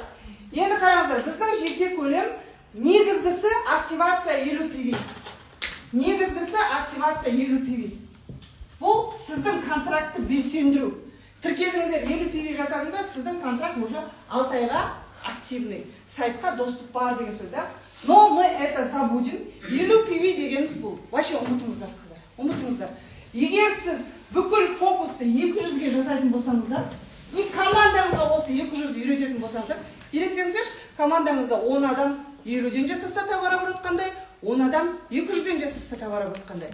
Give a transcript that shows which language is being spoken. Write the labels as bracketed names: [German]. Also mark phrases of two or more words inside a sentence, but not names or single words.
[Kazakh] Енді қараңыздар, біздің жеке көлем негізгісі активация 50 PV. Бұл сіздің контрактты белсендіру. Тіркелдіңіздер 50 PV жасадыңыздар, сіздің контракт уже 6 айға активный. Сайтқа доступ бар деген сөз, да? [Russian] Но мы это забудем. 50 PV [Kazakh] дегеніміз бұл. Вообще ұмытыңыздар, қыздар. Ұмытыңыздар. Егер сіз бүкіл фокусты 200-ге жасайтын болсаңыздар, и командаңызға осы 200 үйрететін болсаңыздар, елестеңіздерші, командаңызда 10 адам 50-ден жасаса товарооборот қандай, 10 адам 200-ден жасаса товарооборот қандай.